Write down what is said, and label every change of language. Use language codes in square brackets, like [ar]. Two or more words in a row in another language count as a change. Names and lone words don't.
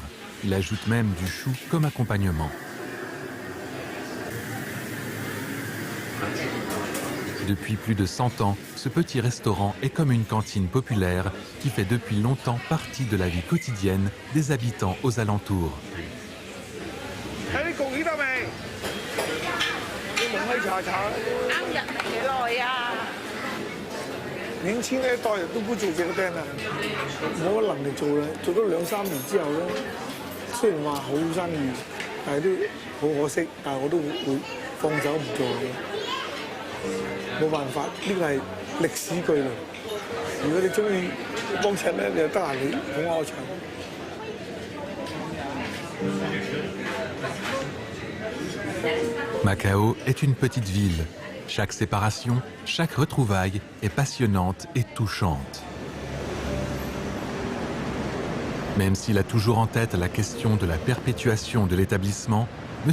[fr] Il ajoute même du chou comme accompagnement. Depuis plus de 100 ans, ce petit restaurant est comme une cantine populaire qui fait depuis longtemps partie de la vie quotidienne des habitants aux alentours. [yue] 年輕呢一代人都唔做這個釘啦，冇乜能力做啦，做咗2-3年之後咧，雖然話好生意，但係都好可惜，但係我都會放手唔做嘅，冇辦法，呢個係歷史巨輪。如果你中意幫襯咧，你就得閒你捧下我場。 [fr] Macao est une petite ville. Chaque séparation, chaque retrouvaille est passionnante et touchante. Même s'il a toujours en tête la question de la perpétuation de l'établissement, M.